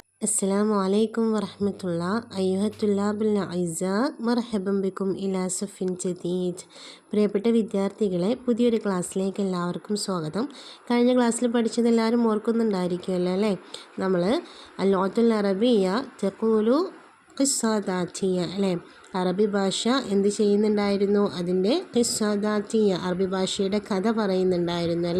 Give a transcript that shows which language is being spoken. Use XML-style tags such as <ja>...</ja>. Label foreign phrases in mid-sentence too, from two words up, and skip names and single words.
<ar>السلام عليكم ورحمة الله أيها الطلاب الأعزاء مرحبا بكم إلى صف جديد.</ar> <ml>പ്രിയപ്പെട്ട വിദ്യാർത്ഥികളെ, പുതിയൊരു ക്ലാസ്സിലേക്ക് എല്ലാവർക്കും സ്വാഗതം. കഴിഞ്ഞ ക്ലാസ്സിൽ പഠിച്ചത് എല്ലാവരും ഓർക്കുന്നുണ്ടായിരിക്കുമല്ലോ അല്ലേ? നമ്മൾ</ml> <ar>اللغة العربية تقول قصة ذاتية</ar> <ml>അല്ലേ, അറബി ഭാഷ എന്ത് ചെയ്യുന്നുണ്ടായിരുന്നു? അതിൻ്റെ ഖിസ്സദാത്തിയ, അറബി ഭാഷയുടെ കഥ പറയുന്നുണ്ടായിരുന്നു അല്ലേ?</ml>